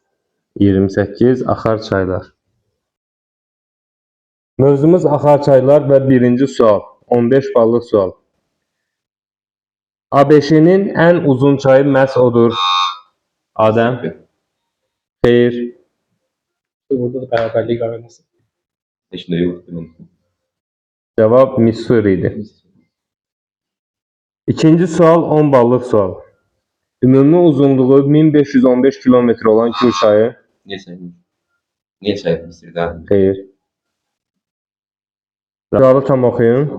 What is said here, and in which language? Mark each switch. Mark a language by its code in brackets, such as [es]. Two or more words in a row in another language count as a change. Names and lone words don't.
[az] 28 axar çaylar. Mövzumuz axar çaylar və birinci sual. 15 ballıq sual. ABŞ-nin ən uzun çayı məhz odur. Adəm? Xeyr. [tr] Burada da beraberlik aranası. Şimdi yok. Değil mi? [az] Cavab Missouri idi. İkinci sual 10 ballıq sual. Ümumi uzunluğu 1515 kilometr olan Kür çayı. [tr] Niye sayılmış? Niye sayılmış? Daha [az] Xeyr. Sualı tam oxuyun.